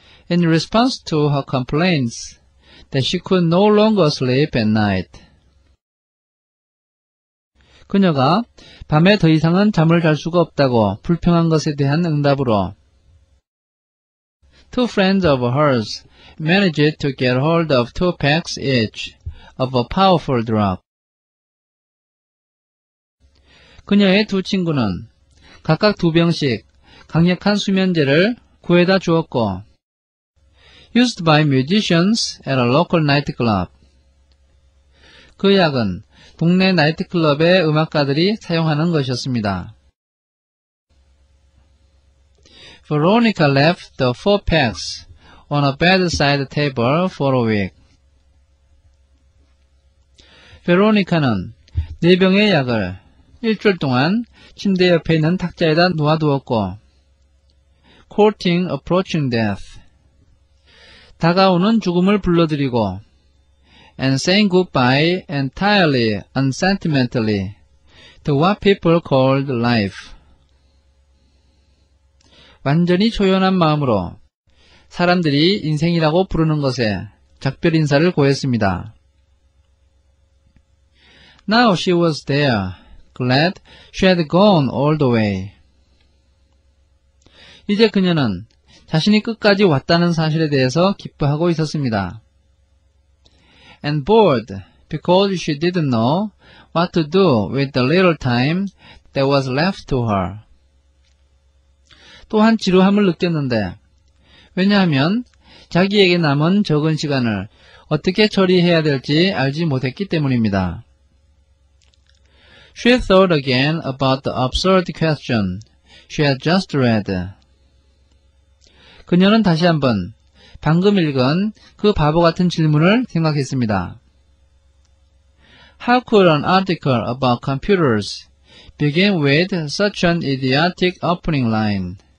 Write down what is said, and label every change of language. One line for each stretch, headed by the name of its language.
English: In response to her complaints that she could no longer sleep at night.
Korean: 그녀가 밤에 더 이상은 잠을 잘 수가 없다고 불평한 것에 대한 응답으로
English: Two friends of hers managed to get hold of 2 packs each of a powerful drug.
Korean: 그녀의 두 친구는 각각 2병씩 강력한 수면제를 구해다 주었고
English: used by musicians at a local nightclub.
Korean: 그 약은 동네 나이트클럽의 음악가들이 사용하는 것이었습니다.
English: Veronica left the 4 packs on a bedside table for a week.
Korean: 베로니카는 4병의 약을 일주일 동안 침대 옆에 있는 탁자에다 놓아두었고
English: courting approaching death.
Korean: 다가오는 죽음을 불러들이고
English: and saying goodbye entirely unsentimentally to what people called life.
Korean: 완전히 초연한 마음으로 사람들이 인생이라고 부르는 것에 작별 인사를 고했습니다.
English: Now she was there, glad she had gone all the way.
Korean: 이제 그녀는 자신이 끝까지 왔다는 사실에 대해서 기뻐하고 있었습니다.
English: And bored, because she didn't know what to do with the little time that was left to her.
Korean: 또한 지루함을 느꼈는데, 왜냐하면 자기에게 남은 적은 시간을 어떻게 처리해야 될지 알지 못했기 때문입니다.
English: She thought again about the absurd question she had just read.
Korean: 그녀는 다시 한번 방금 읽은 그 바보 같은 질문을 생각했습니다.
English: How could an article about computers begin with such an idiotic opening line?